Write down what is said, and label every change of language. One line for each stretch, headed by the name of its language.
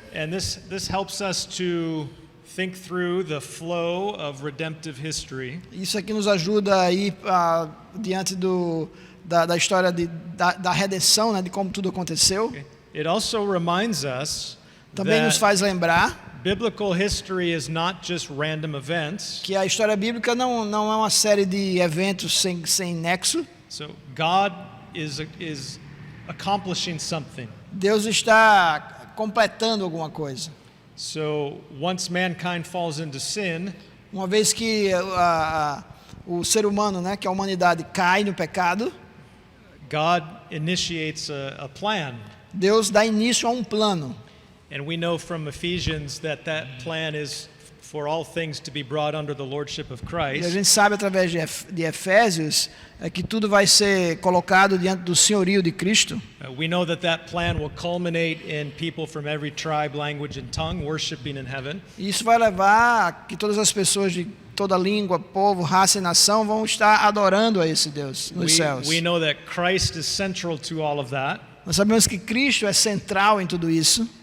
English: And this helps us to think through the flow of redemptive history.
Portuguese: Isso aqui nos ajuda a ir diante da história da redenção, né, de como tudo aconteceu.
English: Okay. It also reminds us
Portuguese: Também nos faz lembrar
English: biblical history is not just random events.
Portuguese: Que a história bíblica não é uma série de eventos sem nexo.
English: So God is accomplishing something.
Portuguese: Deus está completando alguma coisa.
English: So once mankind falls into sin,
Portuguese: uma vez que o ser humano, né, que a humanidade cai no pecado,
English: God initiates a plan.
Portuguese: Deus dá início a um plano.
English: And we know from Ephesians that plan is for all things to be brought under the lordship of Christ.
Portuguese: E a gente sabe através de Efésios que tudo vai ser colocado diante do senhorio de Cristo.
English: We know that plan will culminate in people from every tribe, language and tongue worshiping in heaven.
Portuguese: E isso vai levar a que todas as pessoas de toda língua, povo, raça e nação vão estar adorando a esse Deus nos céus.
English: We know that Christ is central to all of that.
Portuguese: Nós sabemos que Cristo é central em tudo isso.